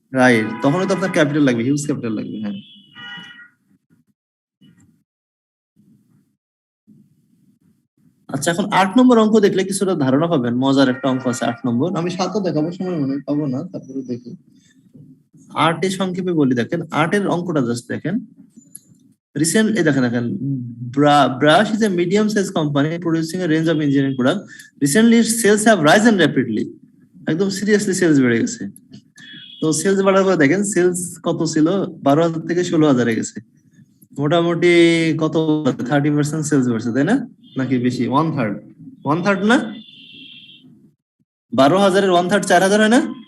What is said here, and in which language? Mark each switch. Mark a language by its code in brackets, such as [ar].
[bn] Right, তখনই তো আপনার ক্যাপিটাল লাগবে, হিউজ ক্যাপিটাল লাগবে। হ্যাঁ, আচ্ছা, এখন 8 নম্বর অঙ্ক দেখলে কিছুটা ধারণা পাবেন। মজার একটা অঙ্ক আছে 8 নম্বর, আমি 7ও দেখাবো, সময় মনে হয় পাবো না, তারপরে দেখি। 8 এর সংক্ষেপে বলি, দেখেন 8 এর অঙ্কটা জাস্ট দেখেন। রিসেন্টলি দেখেন [en] Brush is a medium size company producing a range of engineering products. Recently its sales have risen rapidly. [bn] একদম সিরিয়াসলি সেলস বেড়ে গেছে। তো সেলস বাড়ার পর দেখেন সেলস কত ছিল, 12,000 থেকে 16,000 এ গেছে। মোটামুটি কত, 30% সেলস বাড়ছে, তাই না? নাকি বেশি? 1/3 না? 12,000 এর 1/3 4,000 হয় না?